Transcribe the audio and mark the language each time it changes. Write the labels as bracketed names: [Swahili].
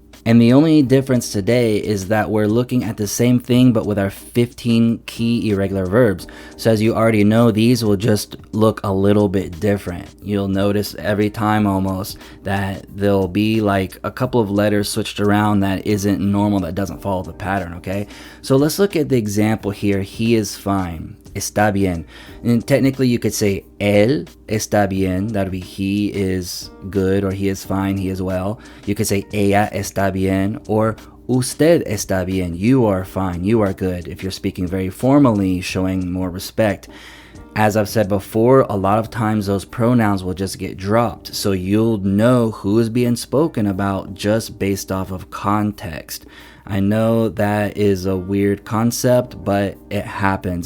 [English] And the only difference today is that we're looking at the same thing but with our 15 key irregular verbs. So as you already know, these will just look a little bit different. You'll notice every time almost that there'll be like a couple of letters switched around that isn't normal, that doesn't follow the pattern, okay? So let's look at the example here. He is fine. [Spanish] Está bien. [English] And technically you could say [Spanish] él está bien. [English] That would be he is good, or he is fine, he is well. You could say [Spanish] ella está bien, [English] or [Spanish] usted está bien. [English] You are fine, you are good. If you're speaking very formally, showing more respect. As I've said before, a lot of times those pronouns will just get dropped. So you'll know who is being spoken about just based off of context. I know that is a weird concept, but it happens.